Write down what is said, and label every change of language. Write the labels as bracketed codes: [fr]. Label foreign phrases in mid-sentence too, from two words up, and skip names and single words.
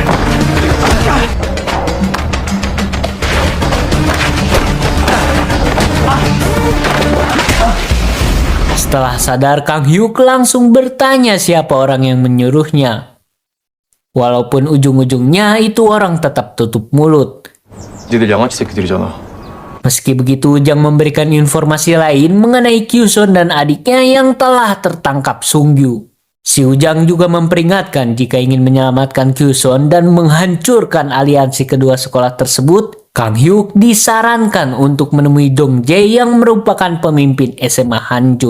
[id] Setelah sadar, Kang Hyuk langsung bertanya siapa orang yang menyuruhnya. Walaupun ujung-ujungnya itu orang tetap tutup mulut. [ko] 니들 양아치 새끼들이잖아. [id] Meski begitu, Jang memberikan informasi lain mengenai Kyuson dan adiknya yang telah tertangkap Sungyu. Si Ujang juga memperingatkan jika ingin menyelamatkan Kyuson dan menghancurkan aliansi kedua sekolah tersebut, Kang Hyuk disarankan untuk menemui Dong Jae yang merupakan pemimpin SMA Hanjun.